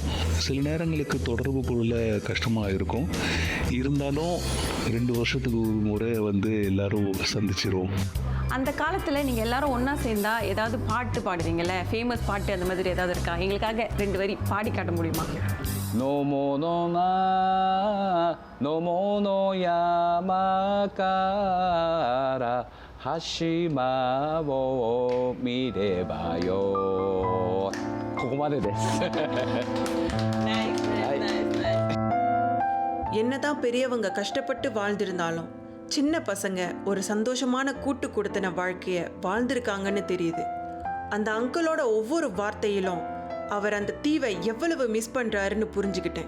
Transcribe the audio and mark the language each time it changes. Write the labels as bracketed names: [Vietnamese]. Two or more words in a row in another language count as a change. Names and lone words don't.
[Tamil] சில நேரங்களுக்கு தொடர்பு கொள்ள கஷ்டமாக இருக்கும். இருந்தாலும் 2 வருஷத்துக்கு ஒரு முறை வந்து எல்லாரும் சந்திச்சிருவோம். அந்த காலத்தில் நீங்கள் எல்லாரும் ஒன்றா சேர்ந்தா ஏதாவது பாட்டு பாடுவீங்கள்ல, ஃபேமஸ் பாட்டு அந்த மாதிரி ஏதாவது இருக்கா? எங்களுக்காக 2 வரி பாடி காட்ட முடியுமா? [Japanese] のものなのもの山から橋間を見ればよ。ここまでです。 [Tamil] என்னதான் பெரியவங்க கஷ்டப்பட்டு வாழ்ந்திருந்தாலும் சின்ன பசங்க ஒரு சந்தோஷமான கூட்டு கொடுத்தன வாழ்க்கைய வாழ்ந்திருக்காங்கன்னு தெரியுது. அந்த அங்கிளோட ஒவ்வொரு வார்த்தையிலும் அவர் அந்த தீவை எவ்வளவு மிஸ் பண்றாருன்னு புரிஞ்சுக்கிட்டேன்.